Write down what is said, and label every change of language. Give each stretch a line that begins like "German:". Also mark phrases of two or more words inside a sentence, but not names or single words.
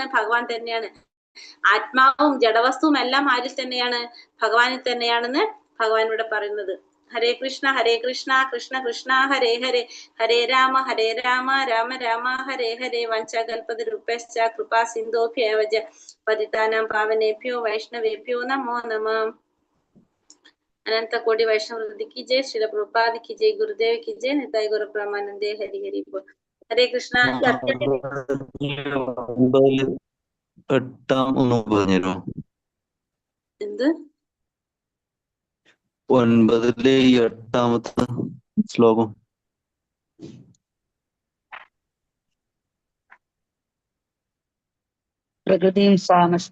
Malayalam: ഭഗവാൻ തന്നെയാണ്. ആത്മാവും ജഡവസ്തുവും എല്ലാം ആരിൽ തന്നെയാണ്? ഭഗവാനിൽ തന്നെയാണെന്ന് ഭഗവാൻ ഇവിടെ പറയുന്നത്.
Sanskrit: ഹരേ കൃഷ്ണ കൃഷ്ണ കൃഷ്ണ ഹരേ ഹരേ, ഹരേ രാമ രാമ രാമ ഹരേ ഹരേ. വഞ്ചകൽപതരുഭ്യശ്ച കൃപാ സിന്ധോഭ്യവ പതിതാനാം പാവനേഭ്യോ വൈഷ്ണവേഭ്യോ നമോ നമഃ.
Hindi: अनंत कोटि वैष्णव वृंद की जय, श्रील प्रभुपाद की जय, गुरुदेव की जय, निताई गौर ब्रह्मानंदे हरि हरि बोल. हरे कृष्णा.
Malayalam: എന്ത് 9-ലെ 8-ാമത്തെ ശ്ലോകം. പ്രകൃതിയും സ്വാമഷ്ട.